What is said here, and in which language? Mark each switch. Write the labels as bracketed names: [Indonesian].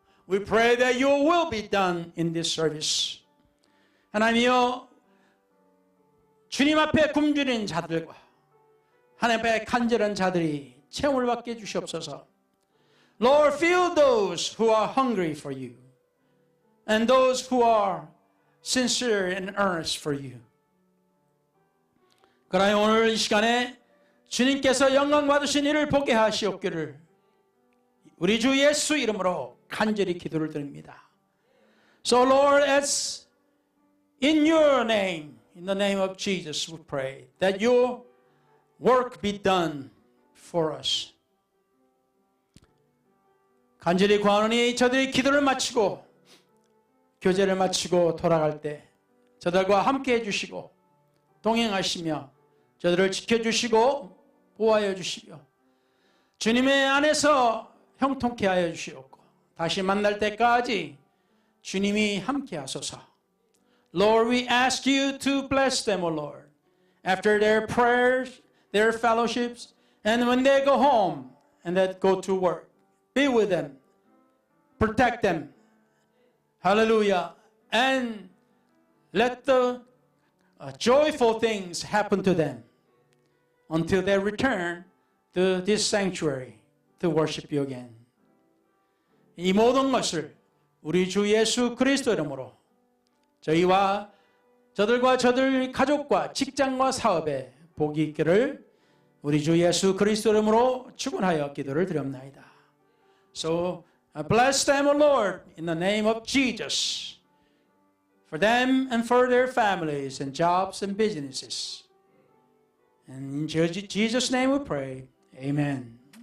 [English] We pray that your will be done in this service. [Korean] 하나님이여 주님 앞에 굶주린 자들과 하나님 앞에 간절한 자들이 체험을 받게 해주시옵소서. [English] Lord, fill those who are hungry for you and those who are sincere and earnest for you. [Korean] 그러나 오늘 이 시간에 주님께서 영광 받으신 일을 보게 하시옵기를 우리 주 예수 이름으로 간절히 기도를 드립니다. [English] So Lord, as in your name, in the name of Jesus, we pray that your work be done for us. [Korean] 간절히 구하노니 저들이 기도를 마치고 교제를 마치고 돌아갈 때 저들과 함께 해주시고 동행하시며 저들을 지켜주시고 보호하여 주시며 주님의 안에서 형통케 하여 주시옵고 다시 만날 때까지 주님이 함께 하소서. [English] Lord, we ask you to bless them, O Lord, after their prayers, their fellowships, and when they go home and that go to work. Be with them, protect them, hallelujah, and let the joyful things happen to them until they return to this sanctuary to worship you again. [Korean] 이 모든 것을 우리 주 예수 그리스도 이름으로 저희와 저들과 저들 가족과 직장과 사업에 복이 있기를 우리 주 예수 그리스도 이름으로 축원하여 기도를 드립나이다. [English] So bless them, O Lord, in the name of Jesus, for them and for their families and jobs and businesses. And in Jesus' name we pray. Amen.